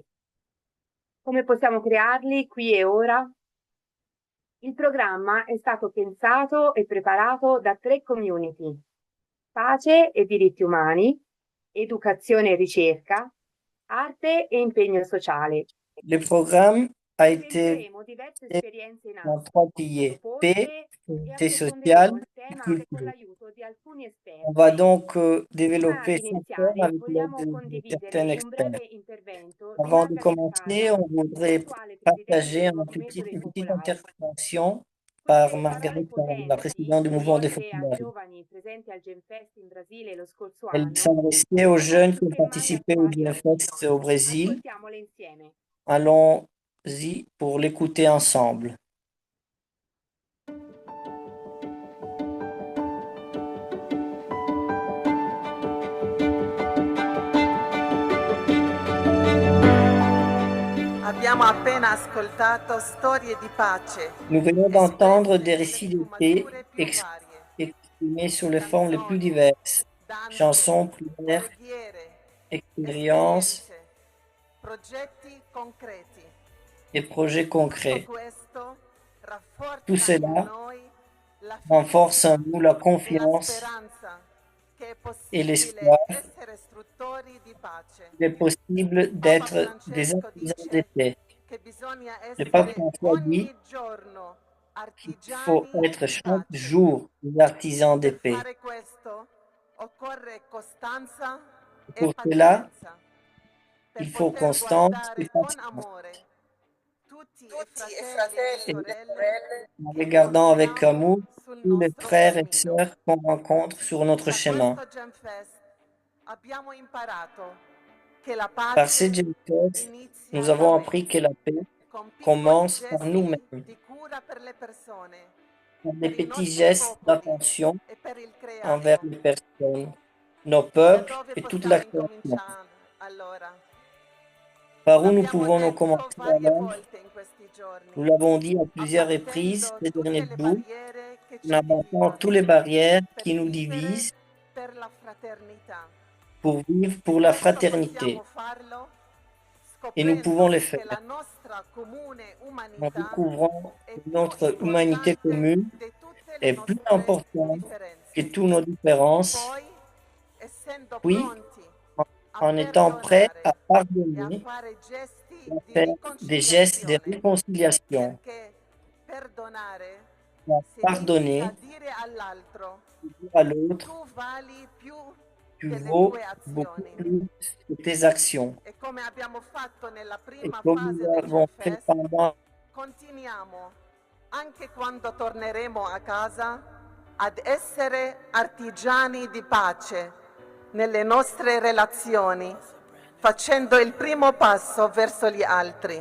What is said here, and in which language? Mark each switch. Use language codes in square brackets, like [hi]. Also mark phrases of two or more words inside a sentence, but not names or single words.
[it] Come possiamo crearli qui e ora? Il programma è stato pensato e preparato da 3 community: pace e diritti umani, educazione e ricerca, arte e impegno sociale. [fr] Le programme a été [it] Sentiremo diverse esperienze in [fr] en [it] atto, [fr] trois piliers: paix, [it] proposte e [fr] unité sociale [it] approfondiremo il [fr] et [it] tema con [fr] culture. [it] l'aiuto di alcuni [fr] On va [it] esperti. [fr] donc [it] Prima [fr] développer [it] di [fr] ce thème [it] iniziare, [fr] avec l'aide [it] vogliamo [fr] de [it] condividere [fr] certains [it] un [fr] experts. [it] breve intervento di [fr] Avant de [it] Margaret [fr] commencer, [it] Callahan, [fr] on voudrait [it] l'attuale [fr] partager [it] presidente del Movimento [fr] une [it] dei [fr] petite [it] Focolari. [fr] intervention par [it] Queste parole [fr] Marguerite Caron, la [it] potenti, [fr] présidente du mouvement des [it] rivolte a [fr] Focolari. [it] giovani presenti al Genfest in Brasile lo scorso [fr] Elle [it] anno, [fr] s'adressait aux [it] hanno [fr] jeunes qui ont [it] soffermate [fr] participé au [it] attuali oggi. [fr] Genfest au Brésil. [it] Ascoltiamole insieme. [fr] Allons-y pour l'écouter ensemble. [it] Abbiamo appena ascoltato storie di pace, [fr] Nous venons d'entendre des [it] espresse [fr] récits de [it] nelle [fr] paix [it] sfumature più varie, [fr] exprimés sur les formes les plus diverses. [it] danze, [fr] Chansons, prières, [it] preghiere, [fr] expériences [it] esperienze, progetti concreti. [fr] et projets [it] Tutto [fr] concrets. [it] questo [fr] Tout [it] rafforza in [fr] cela [it] noi la [fr] renforce en nous la [it] e la [fr] confiance [it] speranza che è [fr] et [it] possibile [fr] l'espoir [it] essere istruttori di pace. [fr] qu'il est possible [it] Papa [fr] d'être des [it] Francesco [fr] artisans de [it] dice [fr] paix. [it] che bisogna [fr] Le pape [it] essere [fr] François dit [it] ogni giorno [fr] qu'il faut [it] artigiani [fr] être [it] di [fr] chaque [it] pace. [fr] jour des artisans de [it] Per [fr] paix. [it] fare questo occorre costanza e [fr] Pour cela, [it] pazienza. Per [fr] il faut [it] poter [fr] constance [it] guardare [fr] et [it] con [fr] patience. [it] amore tutti i fratelli e sorelle [fr] En [it] che [fr] regardant avec [it] incontriamo [fr] amour [it] sul [fr] tous les [it] nostro [fr] frères et [it] cammino. [fr] sœurs qu'on rencontre sur notre [it] Da [fr] chemin. [it] questo Genfest abbiamo imparato che la [fr] Par [it] pace [fr] ces Genfest, [it] inizia [fr] nous [it] da [fr] avons [it] noi, [fr] appris que la paix [it] con piccoli [fr] commence par [it] gesti [fr] nous-mêmes, [it] di cura per le persone, [fr] par des [it] per i [fr] petits [it] nostri [fr] gestes [it] popoli [fr] d'attention [it] e per il [fr] envers [it] creato. [fr] les personnes, nos [it] Da [fr] peuples [it] dove [fr] et toute la [it] possiamo [fr] création. [it] incominciare allora? [fr] Par où nous [it] L'abbiamo [fr] pouvons nous [it] detto [fr] commencer [it] varie [fr] alors? [it] volte in questi [fr] Nous [it] giorni, [fr] l'avons dit à plusieurs reprises [it] abbattendo [fr] ces [it] tutte [fr] derniers [it] le [fr] jours, [it] barriere che [fr] en [it] ci [fr] abattant toutes [it] dividono [fr] les barrières [it] per [fr] qui nous [it] vivere [fr] divisent [it] per la fraternità. [fr] pour vivre [it] E [fr] pour la [it] questo [fr] fraternité. [it] possiamo farlo [fr] Et nous pouvons [it] scoprendo [fr] les [it] che [fr] faire [it] la nostra comune [fr] en [it] umanità [fr] découvrant [it] è [fr] que [it] più [fr] notre humanité [it] importante [fr] commune [it] di tutte le [fr] est plus [it] nostre [fr] importante que [it] differenze. [fr] toutes nos différences, [it] Poi, essendo [fr] puis [it] pronti [fr] en étant prêts à [it] e a [fr] pardonner, [it] fare gesti [fr] à [it] di [fr] faire des gestes de [it] riconciliazione, [fr] réconciliation, [it] perché perdonare [fr] à pardonner, [it] significa dire all'altro [fr] dire à l'autre, [it] tu vali più [fr] tu [it] delle [fr] vaux [it] tue [fr] beaucoup [it] azioni. [fr] plus que tes actions. [it] E come abbiamo fatto nella [fr] Et [it] prima [fr] comme [it] fase [fr] nous [it] del [fr] l'avons fait [it] Genfest, [fr] pendant [it] continuiamo anche quando torneremo a casa ad essere artigiani di pace nelle nostre relazioni, facendo il primo passo verso gli altri.